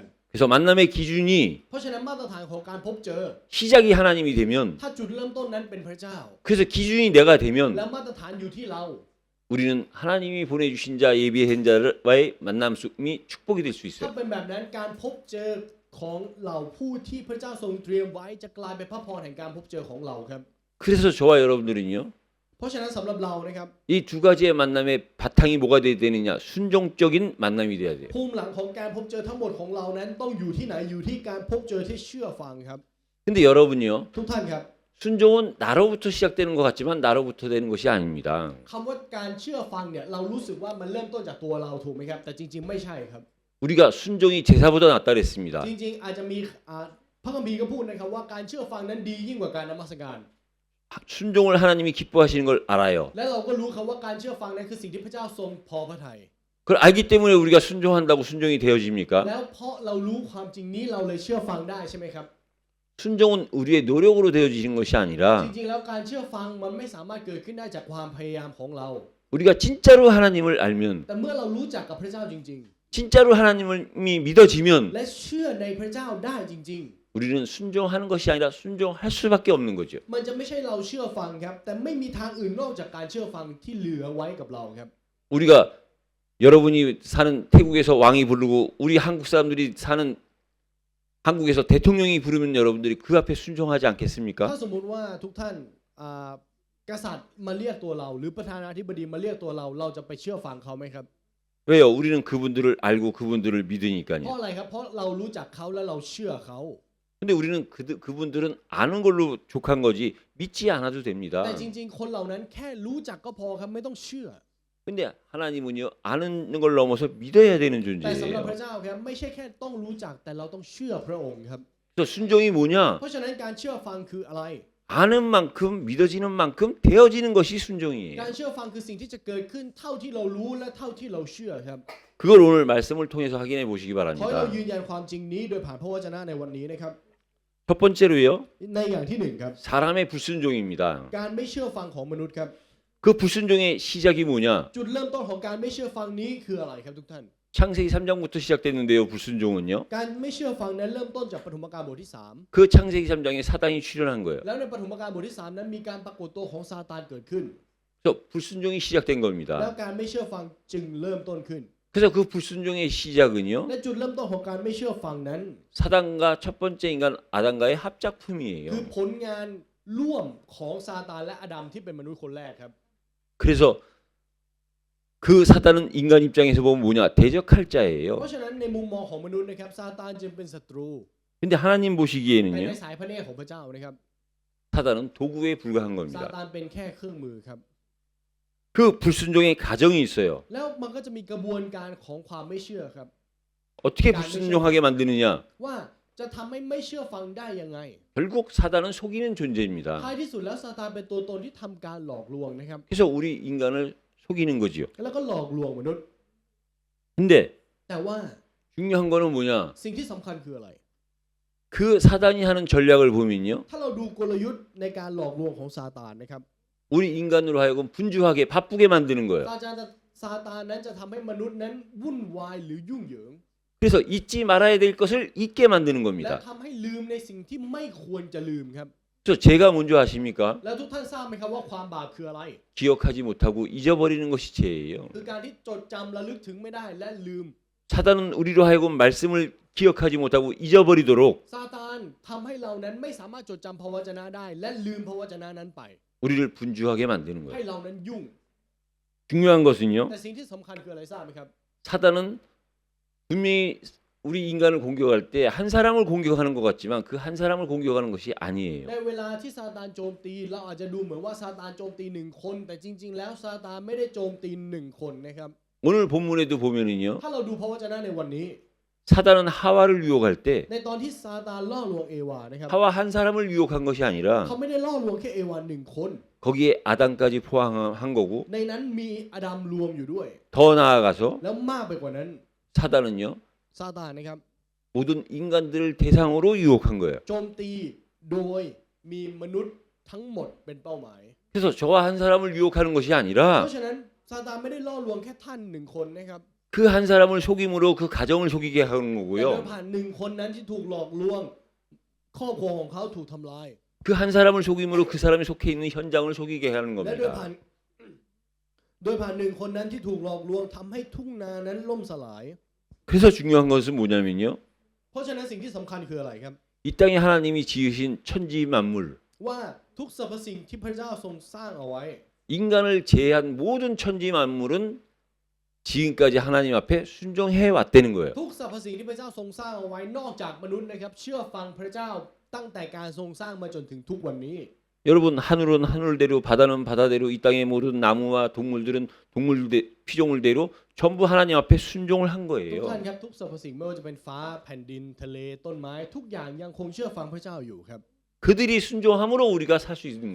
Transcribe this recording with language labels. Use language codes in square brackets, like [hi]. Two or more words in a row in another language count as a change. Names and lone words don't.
[ko] 그래서 만남의 기준이 [th] เพราะฉะนั้นมาตรฐานของการพบเจอ [ko] 시작이 하나님이 되면 [th] ถ้าจุดเริ่มต้นนั้นเป็นพระเจ้า [ko] 그래서 기준이 내가 [th] และ [ko] 되면 [th] มาตรฐานอยู่ที่เรา [ko] 우리는 하나님이 보내주신 자 예비한 자와의 만남이 축복이 될 수 [th] ถ้า [ko] 있어요. [th] เป็นแบบนั้นการพบเจอของเหล่าผู้ที่พระเจ้าทรงเตรียมไว้จะกลายเป็นพระพรแห่งการพบเจอของเราครับ [ko] 그래서 저와 여러분들은요. [th] เพราะฉะนั้นสำหรับเรานะครับ [ko] 이 두 가지의 만남의 바탕이 뭐가 돼야 되느냐? 순종적인 만남이 돼야 돼요. [th] ภูมิหลังของการพบเจอทั้งหมดของเรานั้นต้องอยู่ที่ไหนอยู่ที่การพบเจอที่เชื่อฟังครับ [ko] 근데 여러분요. [th] ทุกท่านครับ [ko] 순종은 나로부터 시작되는 것 같지만 나로부터 되는 것이 아닙니다. [th] คำว่าการเชื่อฟังเนี่ยเรารู้สึกว่ามันเริ่มต้นจากตัวเราถูกไหมครับแต่จริงๆไม่ใช่ครับ [ko] 우리가 순종이 제사보다 낫다 그랬습니다. [th] จริงๆอาจจะมีพระคัมภีร์ก็พูดนะครับว่าการเชื่อฟังนั้นดียิ่งกว่าการนมัสการ [ko] 순종을 하나님이 기뻐하시는 걸 알아요. [th] และเราก็รู้ครับว่าการเชื่อฟังนั้นคือสิ่งที่พระเจ้าทรงพอพระทัย [ko] 그걸 알기 때문에 우리가 순종한다고 순종이 되어집니까? [th] แล้วเพราะเรารู้ความจริงนี้เราเลยเชื่อฟังได้ใช่ไหมครับ [ko] 순종은 우리의 노력으로 되어지는 것이 [th] จ [ko] 아니라 [th] ริงๆแล้วการเชื่อฟังมันไม่สามารถเกิดขึ้นได้จากความพยายามของเรา [ko] 우리가 진짜로 하나님을 알면 [th] แต่เมื่อเรารู้จักกับพระเจ้าจริง [ko] 진짜로 하나님이 믿어지면 [th] ๆ และเชื่อในพระเจ้าได้จริง [ko] 우리는 순종하는 것이 아니라 순종할 수밖에 없는 거죠. [th] ๆ มันจะไม่ใช่เราเชื่อฟังครับแต่ไม่มีทางอื่นนอกจากการเชื่อฟังที่เหลือไว้กับเราครับ [ko] 우리가 여러분이 사는 태국에서 왕이 부르고 우리 한국 사람들이 사는 한국에서 대통령이 부르면 여러분들이 그 앞에 순종하지 [th] ถ้า [ko] 않겠습니까? [th] สมมุติว่าทุกท่านกษัตริย์มาเรียกตัวเราหรือประธานาธิบดีมาเรียกตัวเราเราจะไปเชื่อฟังเขาไหมครับ [ko] 왜요? 우리는 그분들을 알고 그분들을 [th] เพราะ [ko] 믿으니까요. [th] อะไรครับเพราะเรารู้จักเขาและเราเชื่อเขา [ko] 근데 우리는 그분들은 아는 걸로 족한 거지 믿지 않아도 됩니다. [th] แต่จริงๆคนเหล่านั้นแค่รู้จักก็พอครับไม่ต้องเชื่อ [ko] 근데 하나님은요 아는 걸 넘어서 믿어야 되는 [th] แต่สำหรับพระ [ko] 존재예요. [th] เจ้าครับไม่ใช่แค่ต้องรู้จักแต่เราต้องเชื่อพระองค์ครับ [ko] 그래서 순종이 뭐냐? [th] เพราะฉะนั้นการเชื่อฟังคืออะไร [ko] 아는 만큼 믿어지는 만큼 되어지는 것이 순종이에요. [th] การเชื่อฟังคือสิ่งที่จะเกิดขึ้นเท่าที่เรารู้และเท่าที่เราเชื่อครับ [ko] 그걸 오늘 말씀을 통해서 확인해 보시기 [th] ขอให้เรา [ko] 바랍니다. [th] ยืนยันความจริงนี้โดยผ่านพระวจนะในวันนี้นะครับ [ko] 첫 번째로요. [th] ในอย่างที่หนึ่งครับ [ko] 사람의 불순종입니다. [th] การไม่เชื่อฟังของมนุษย์ครับ [ko] 그 불순종의 시작이 뭐냐? [th] จุดเริ่มต้นของการไม่เชื่อฟังนี้คืออะไรครับทุกท่าน [ko] 창세기 3장부터 시작됐는데요. 불순종은요. [th] การไม่เชื่อฟังนั้นเริ่มต้นจากปฐมกาลบทที่ [ko] 그 창세기 3장에 사단이 출현한 거예요. [th] 3 แล้วในปฐมกาลบทที่ 3 นั้นมีการปรากฏตัวของซาตานเกิดขึ้น [ko] 그래서 불순종이 시작된 [th] แล้ว [ko] 겁니다. [th] การไม่เชื่อฟังจึงเริ่มต้นขึ้น [ko] 그래서 그 불순종의 시작은요. [th] และจุดเริ่มต้นของการไม่เชื่อฟังนั้น [ko] 사단과 첫 번째 인간 아담과의 [th] คือ [ko] 합작품이에요. [th] ผลงานร่วมของซาตานและอาดัมที่เป็นมนุษย์คนแรกครับ [ko] 그래서 그 사단은 인간 입장에서 보면 뭐냐? 대적할 [th] เพ [ko] 자예요. [th] ราะฉะนั้นในมุมมองของมนุษย์นะครับซาตานจึงเป็นศัตรู [ko] 근데 하나님 [th] แต่ใน [ko] 보시기에는요. [th] สายพระเนตรของพระเจ้านะครับ [ko] 사단은 도구에 불과한 [th] ซา [ko] 겁니다. [th] ตานเป็นแค่เครื่องมือครับ [ko] 그 불순종의 가정이 있어요. [th] แล้วมันก็จะมีกระบวนการของความไม่เชื่อครับ [ko] 어떻게 불순종하게 만드느냐? [th] ว่าจะทำให้ไม่เชื่อฟังได้ยังไง [ko] 결국 사단은 속이는 존재입니다. [th] ท้ายที่สุดแล้วซาตานเป็นตัวตนที่ทำการหลอกลวงนะครับ [ko] 그래서 우리 인간을 속이는 거지요. [th] แล้วก็หลอกลวงมนุษย์ [ko] 근데 [th] แต่ว่า [ko] 중요한 거는 뭐냐? [th] สิ่งที่สำคัญคืออะไร [ko] 그 사단이 하는 전략을 보면요. [th] ถ้าเราดูกลยุทธ์ในการหลอกลวงของซาตานนะครับ [ko] 우리 인간으로 하여금 분주하게 바쁘게 만드는 거예요. [th] ซาตานนั้นจะทำให้มนุษย์นั้นวุ่นวายหรือยุ่งเหยิง [ko] 그래서 잊지 말아야 될 것을 잊게 만드는 [th] และ [ko] 겁니다. [th] ทำให้ลืมในสิ่งที่ไม่ควรจะลืมครับ [ko] 그래서 죄가 뭔지 아십니까? [th] แล้วทุกท่านทราบไหมครับว่าความบาปคืออะไร [ko] 기억하지 못하고 잊어버리는 것이 죄예요. [th] คือการที่จดจำระลึกถึงไม่ได้และลืม [ko] 사단은 우리로 하여금 말씀을 기억하지 못하고 잊어버리도록 [th] ซาตานทำให้เรานั้นไม่สามารถจดจำพระวจนะได้ และลืมพระวจนะนั้นไป [ko] 우리를 분주하게 만드는 [th] ให้ [ko] 거예요. [th] เรานั้นยุ่ง [ko] 중요한 것은요. [th] แต่สิ่งที่สำคัญคืออะไรทราบไหมครับ [ko] 사단은 분명히 우리 인간을 공격할 때 한 사람을 공격하는 것 같지만 그 한 사람을 공격하는 것이 [th] ใน [ko] 아니에요. [th] เวลาที่ซาตานโจมตีเราอาจจะดูเหมือนว่าซาตานโจมตีหนึ่งคนแต่จริง ๆ แล้วซาตานไม่ได้โจมตีหนึ่งคนนะครับ [ko] 오늘 본문에도 보면은요. [th] ถ้าเราดูพระวจนะในวันนี้ [ko] 사단은 하와를 유혹할 때 [th] ในตอนที่ซาตานล่อลวงเอวานะครับ [ko] 하와 한 사람을 유혹한 것이 아니라 [th] เขาไม่ได้ล่อลวงแค่เอวาหนึ่งคน [ko] 거기에 아담까지 포함한 거고 [th] ในนั้นมีอาดัมรวมอยู่ด้วย [ko] 더 나아가서 [th] แล้วมากไปกว่านั้น [ko] 사단은요. [th] ซาตานนะครับ [ko] 모든 인간들을 대상으로 유혹한 거예요. [th] โจมตีโดยมีมนุษย์ทั้งหมดเป็นเป้าหมาย [ko] 그래서 저와 한 사람을 유혹하는 것이 [th] เพ [ko] 아니라 [th] ราะฉะนั้นซาตานไม่ได้ล่อลวงแค่ท่านหนึ่งคนนะครับ [ko] 그 한 사람을 속임으로 그 가정을 속이게 하는 [th] แต่โดย [ko] 거고요. [th] ผ่านหนึ่งคนนั้นที่ถูกหลอกลวงครอบครัวของเขาถูกทำลาย [ko] 그 한 사람을 속임으로 그 사람이 속해 있는 현장을 속이게 하는 [th] และโดยผ่า [ko] 겁니다. [th] นหนึ่งคนนั้นที่ถูกหลอกลวงทำให้ทุ่งนานั้นล่มสลาย [ko] 그래서 중요한 것은 뭐냐면요. [th] เพราะฉะนั้นสิ่งที่สำคัญคืออะไรครับ [ko] 이 땅에 하나님이 지으신 천지 만물, [th] ว่าทุกสรรพสิ่งที่พระเจ้าทรงสร้างเอาไว้ [ko] 인간을 제외한 모든 천지 만물은 지금까지 하나님 앞에 순종해 왔다는 거예요. [th] ทุกสรรพสิ่งที่พระเจ้าทรงสร้างเอาไว้นอกจากมนุษย์นะครับเชื่อฟังพระเจ้าตั้งแต่การทรงสร้างมาจนถึงทุกวันนี้ [ko] 여러분 하늘은 하늘대로 바다는 바다대로 이 땅의 모든 나무와 동물들은 피조물대로 전부 하나님 앞에 순종을 한 [th] ทุก [ko] 거예요. [th] ท่านครับทุกสรรพสิ่งไม่ว่าจะเป็นฟ้าแผ่นดินทะเลต้นไม้ทุกอย่างยังคงเชื่อฟังพระเจ้าอยู่ครับ [ko] 그들이 순종함으로 우리가 살 수 있는